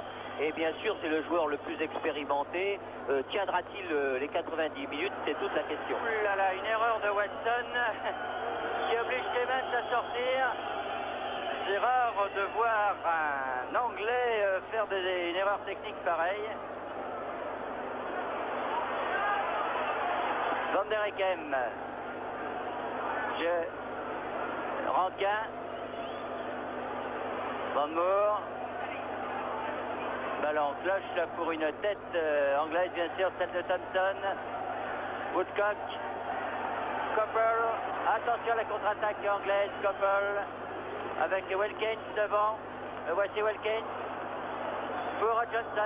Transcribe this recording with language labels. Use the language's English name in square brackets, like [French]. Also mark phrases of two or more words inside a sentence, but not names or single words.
[French] Et bien sûr, c'est le joueur le plus expérimenté. Tiendra-t-il les 90 minutes? C'est toute la question. Ouh là là, une erreur de Watson qui oblige Clemens à sortir. C'est rare de voir un Anglais faire une erreur technique pareille. Van der Hekem. Rankin. Van Moer. Ballon cloche là pour une tête anglaise, bien sûr, celle de Thompson. Woodcock. Coppell. Attention à la contre-attaque anglaise. Coppell avec Wilkins devant. Voici Wilkins. Pour Johnson.